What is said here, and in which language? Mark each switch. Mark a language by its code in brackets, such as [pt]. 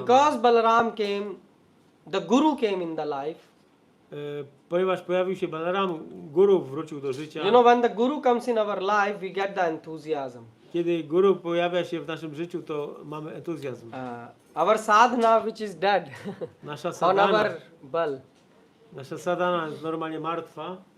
[en] because Balaram came, the Guru came in the life. [pl] Ponieważ pojawił się Balaram, guru wrócił do życia. [en] You know, when the Guru comes in our life, we get the enthusiasm. [pl] Kiedy guru pojawia się w naszym życiu, to mamy entuzjazm. [en] Our sadhana, which is dead, [pl] Nasza [en] on [pl] sadhana, [en] our bal. [pl] nasza sadhana jest normalnie martwa.